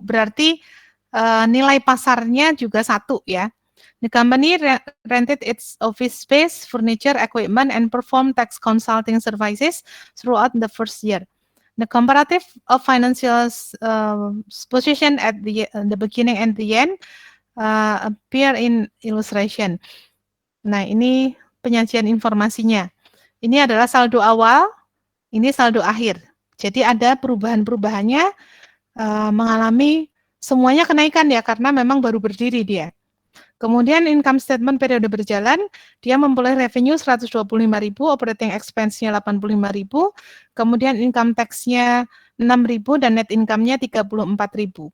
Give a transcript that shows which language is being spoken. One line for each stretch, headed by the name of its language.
Indonesian: Berarti nilai pasarnya juga 1 ya.
English: The company rented its office space, furniture, equipment, and performed tax consulting services throughout the first year. The comparative of financial position at the beginning and the end appear in illustration.
Indonesian: Nah, ini penyajian informasinya. Ini adalah saldo awal, ini saldo akhir. Jadi ada perubahan-perubahannya mengalami semuanya kenaikan ya, karena memang baru berdiri dia. Kemudian income statement periode berjalan, dia memperoleh revenue 125.000, operating expense-nya 85.000, kemudian income tax-nya 6.000 dan net income-nya 34.000.